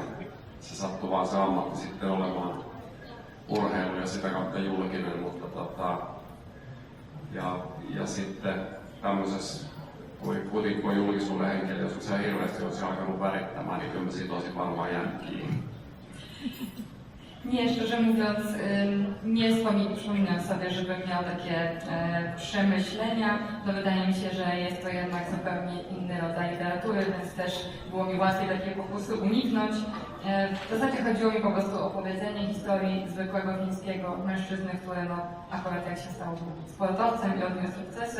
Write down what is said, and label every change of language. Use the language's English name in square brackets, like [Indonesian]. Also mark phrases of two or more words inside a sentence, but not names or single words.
[Finnish] Se sattuu vaan se ammatti sitten olemaan urheilu ja sitä kautta julkinen, mutta ja sitten tämmöisessä, kuitenkin kun julkisuuden henkilö, jos se hirveästi olisi alkanut värittämään, niin kyllä mä siitä olisin varmaan jäänyt kiinni. [Polish] Nie, szczerze mówiąc, nie przypominam sobie, żebym miał takie przemyślenia. No wydaje mi się, że jest to jednak zupełnie inny rodzaj literatury, więc też było mi łatwiej takiej pokusy uniknąć. W zasadzie chodziło mi po prostu o opowiedzenie historii zwykłego fińskiego mężczyzny, który no, akurat jak się stał sportowcem i odniósł sukcesy.